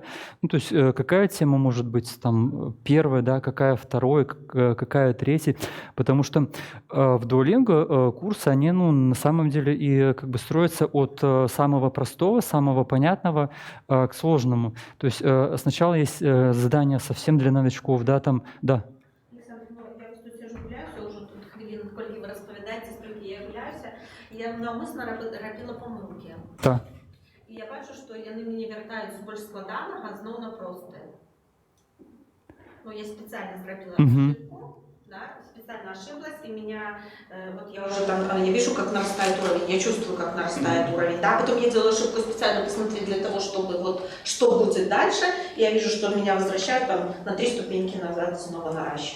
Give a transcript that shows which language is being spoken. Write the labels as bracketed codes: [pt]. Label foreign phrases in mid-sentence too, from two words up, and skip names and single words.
[ru] Ну, то есть какая тема может быть там первая, да, какая вторая, какая третья, потому что в Duolingo курсы, они, ну, на самом деле и как бы строятся от самого простого, самого понятного к сложному. То есть сначала есть задания совсем для новичков, да, там, да. [uk] Олександр, ну я ось тут сижу гуляюся, уже тут хвилин, скільки ви розповідаєте, скільки я гуляюся, і я навмисно робила помилки. Так. І я бачу, що вони мені вертають з більш складаного знову на просте. [ru] Ну, я специально зробила ошибку, да, специально ошиблась, и меня, вот я уже там, я вижу, как нарастает уровень, я чувствую, как нарастает уровень, да, потом я делаю ошибку специально посмотреть для того, чтобы вот, что будет дальше, и я вижу, что меня возвращают там на 3 ступеньки назад, снова наращивают.